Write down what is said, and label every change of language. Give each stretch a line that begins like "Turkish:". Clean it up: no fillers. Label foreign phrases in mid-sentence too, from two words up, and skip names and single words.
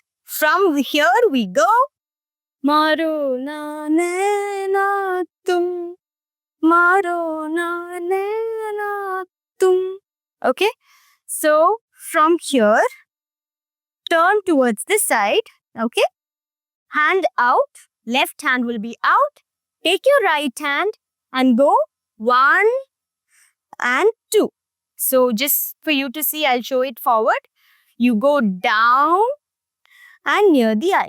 English: From here we go.
Hindi: मारो ना नैना तुम. मारो ना नैना तुम.
English: Okay. So from here, turn towards this side. Okay. Hand out. Left hand will be out. Take your right hand and go 1 and 2. So just for you to see, I'll show it forward. You go down and near the eye.